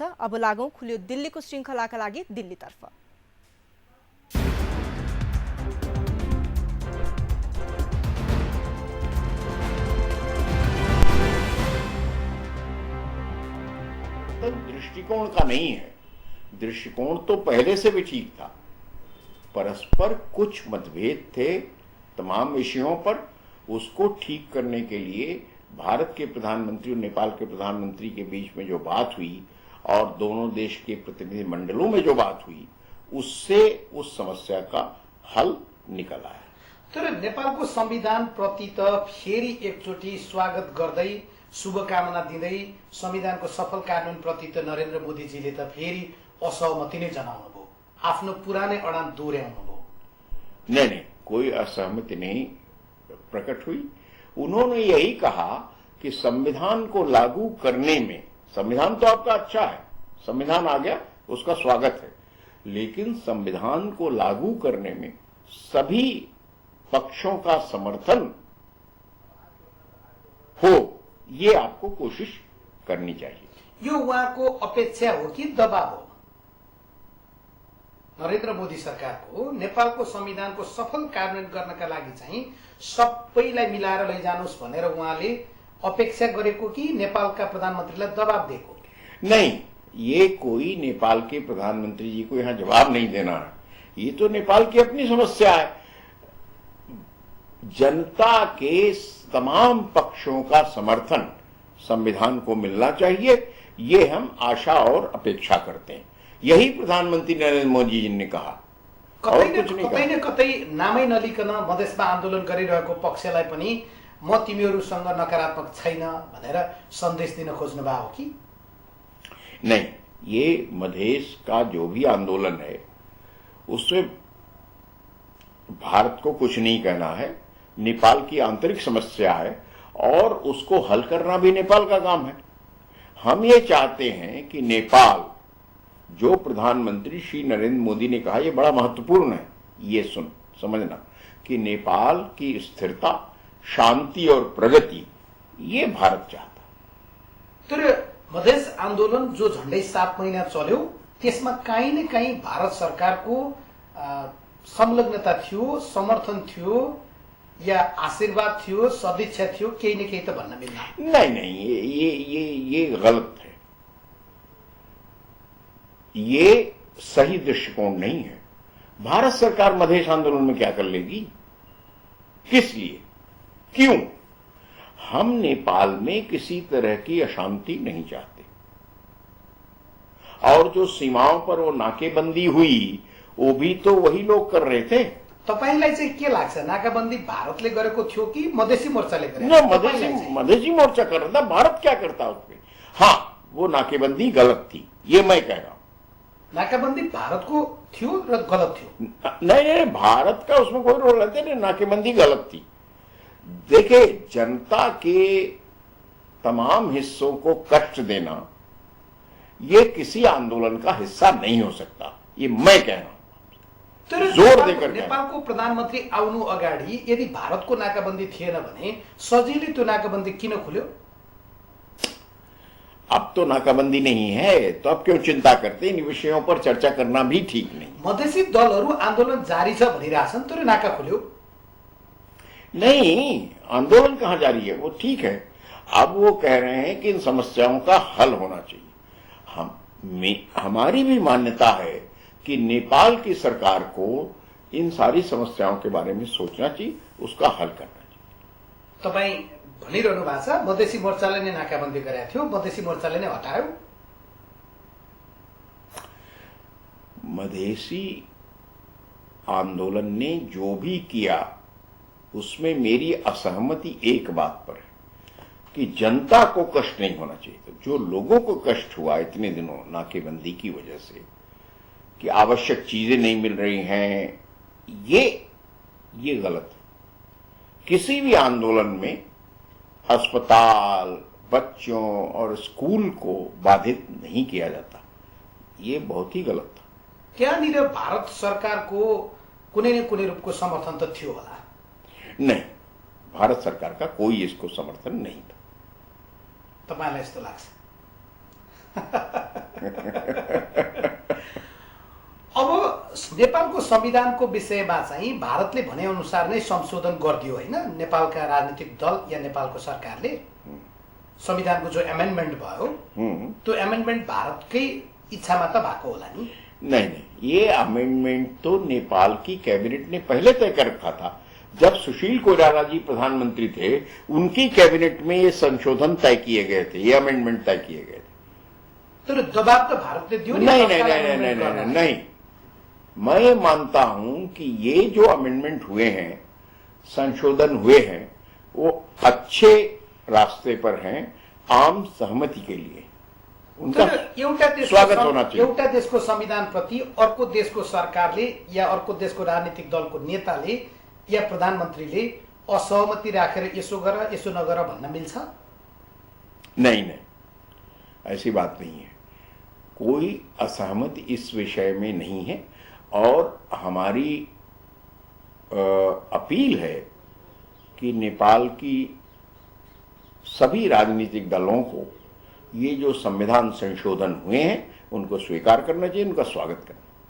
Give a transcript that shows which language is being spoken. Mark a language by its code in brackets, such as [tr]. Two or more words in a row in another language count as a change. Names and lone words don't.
[ne] अब लागौं खुल्यो दिल्लीको श्रृङ्खलाका लागि दिल्लीतर्फ। [hi] दृष्टिकोण का नहीं है, दृष्टिकोण तो पहले से भी ठीक था। परस्पर कुछ मतभेद थे तमाम विषयों पर, उसको ठीक करने के लिए भारत के प्रधानमंत्री और नेपाल के प्रधानमंत्री के बीच में जो बात हुई और दोनों देश के प्रतिनिधि मंडलों में जो बात हुई, उससे उस समस्या का हल निकल आया। [ne] तर नेपालको संविधान प्रति त फेरि एकचोटि स्वागत गर्दै शुभकामना दिँदै संविधानको सफल कार्यान्वयन प्रति त नरेन्द्र मोदीजीले त फेरि असहमति नै जनाउनु भयो, आफ्नो पुरानै अडान दोहोऱ्याउनु भयो। [hi] नहीं, कोई असहमति नहीं प्रकट हुई। उन्होंने यही कहा कि संविधान को लागू करने में, संविधान तो आपका अच्छा है, संविधान आ गया उसका स्वागत है, लेकिन संविधान को लागू करने में सभी पक्षों का समर्थन हो, ये आपको कोशिश करनी चाहिए। [ne] यो उहाँको अपेक्षा हो कि दबाव हो? नरेन्द्र मोदी सरकारको नेपालको संविधानको सफल कार्यान्वयन गर्नका लागि चाहिँ सबैलाई मिलाएर लैजानुस् भनेर उहाँले अपेक्षा गरेको कि नेपालका प्रधानमन्त्रीलाई दबाव दिएको? [hi] नहीं, ये कोई नेपाल के प्रधानमंत्री जी को यहाँ जवाब नहीं देना है, ये तो नेपाल की अपनी समस्या है। जनता के तमाम पक्षों का समर्थन संविधान को मिलना चाहिए, ये हम आशा और अपेक्षा करते हैं। यही प्रधानमंत्री नरेंद्र मोदी जी ने कहा। [ne] कतै न कतै नामै नलिकन मधेसमा आन्दोलन गरिरहेको पक्षलाई पनि म तिमीहरूसँग नकारात्मक छैन भनेर सन्देश दिन खोज्नु भएको हो कि? [hi] नहीं, ये मधेश का जो भी आंदोलन है उससे भारत को कुछ नहीं कहना है। नेपाल की आंतरिक समस्या है और उसको हल करना भी नेपाल का काम है। हम ये चाहते हैं कि नेपाल, जो प्रधानमंत्री श्री नरेंद्र मोदी ने कहा, ये बड़ा महत्वपूर्ण है, ये समझना कि नेपाल की स्थिरता, शांति और प्रगति ये भारत चाहता। [ne] तर मधेस आन्दोलन जो झन्डै 7 महिना चल्यो, त्यसमा काहीँ न काहीँ भारत सरकारको संलग्नता थियो, समर्थन थियो या आशीर्वाद थियो, सदिच्छा थियो, केही न केही त भन्न मिल्ला। [hi] नहीं, ये गलत है, ये सही दृष्टिकोण नहीं है। भारत सरकार मधेश आंदोलन में क्या कर लेगी? किस लिए? क्यों? हम नेपाल में किसी तरह की अशांति नहीं चाहते, और जो सीमाओं पर वो नाकेबंदी हुई वो भी तो वही लोग कर रहे थे। [ne] तपाईलाई चाहिँ के लाग्छ, नाकाबन्दी भारतले गरेको थियो कि मधेसी मोर्चाले गरेको? [hi] न, मधेसी मोर्चा कर रहा था, भारत क्या करता उसमें? हाँ, वो नाकेबंदी गलत थी, ये मैं कह रहा हूं। [ne] नाकाबन्दी भारतको थियो र गलत थियो? [hi] नहीं, भारत का उसमें कोई रोल नहीं था, नाकेबंदी गलत थी। देखे, जनता के तमाम हिस्सों को कष्ट देना ये किसी आंदोलन का हिस्सा नहीं हो सकता, ये मैं कह रहा हूं। जोर देकर [ne] नेपालको प्रधानमन्त्री आउनु अगाडि यदि भारतको नाकाबन्दी थिएन भने सजिलै त्यो नाकाबन्दी किन खुल्यो? [hi] अब तो नाकाबंदी नहीं है, तो अब क्यों चिंता करते? इन विषयों पर चर्चा करना भी ठीक नहीं। [ne] मधेसी दलहरू आन्दोलन जारी छ भनिरहेछन्, तर नाका खुल्यो? [hi] नहीं, आंदोलन कहां जारी है, वो ठीक है। अब वो कह रहे हैं कि इन समस्याओं का हल होना चाहिए। हमारी भी मान्यता है कि नेपाल की सरकार को इन सारी समस्याओं के बारे में सोचना चाहिए, उसका हल करना चाहिए। [ne] तपाई भनिरहनु भएको छ मधेसी मोर्चाले नै नाकाबन्दी गरेको थियो, मधेसी मोर्चाले नै हटायो। [hi] मधेसी आंदोलन ने जो भी किया उसमें मेरी असहमति एक बात पर है कि जनता को कष्ट नहीं होना चाहिए। तो जो लोगों को कष्ट हुआ इतने दिनों नाकेबंदी की वजह से कि आवश्यक चीजें नहीं मिल रही हैं, ये गलत है। किसी भी आंदोलन में अस्पताल, बच्चों और स्कूल को बाधित नहीं किया जाता, ये बहुत ही गलत था। [ne] त्यहाँनिर भारत सरकारको कुनै न कुनै रूपको समर्थन त थियो होला? [hi] नहीं, भारत सरकार का कोई इसको समर्थन नहीं था। [ne] तपाईँलाई यस्तो लाग्छ? अब नेपालको संविधानको विषयमा चाहिँ भारतले भने अनुसार नै संशोधन गरिदियो होइन? नेपालका राजनीतिक दल या नेपालको सरकारले संविधानको जो एमेन्डमेन्ट भयो त्यो एमेन्डमेन्ट भारतकै इच्छामा त भएको होला नि? [hi] नहीं नहीं, ये अमेंडमेंट तो नेपाल की कैबिनेट ने पहले तय कर रखा था। जब सुशील कोइराला जी प्रधानमंत्री थे, उनकी कैबिनेट में ये संशोधन तय किए गए थे, ये अमेंडमेंट तय किए गए थे। [ne] तर दबाव त भारतले दियो नि? [hi] नहीं नहीं नहीं नहीं नहीं नहीं नहीं, नहीं। मैं मानता हूं कि ये जो अमेंडमेंट हुए हैं, संशोधन हुए हैं, वो अच्छे रास्ते पर हैं, आम सहमति के लिए उनका स्वागत होना चाहिए। [ne] एउटा देशको संविधान प्रति अर्को देशको सरकारले या अर्को देशको राजनीतिक दलको नेताले या प्रधानमन्त्रीले असहमति राखेर यसो गर यसो नगर भन्न मिल्छ? [hi] नहीं नहीं, ऐसी बात नहीं है। कोई असहमति इस विषय में नहीं है और हमारी अपील है कि नेपाल की सभी राजनीतिक दलों को ये जो संविधान संशोधन हुए हैं उनको स्वीकार करना चाहिए, उनका स्वागत करना।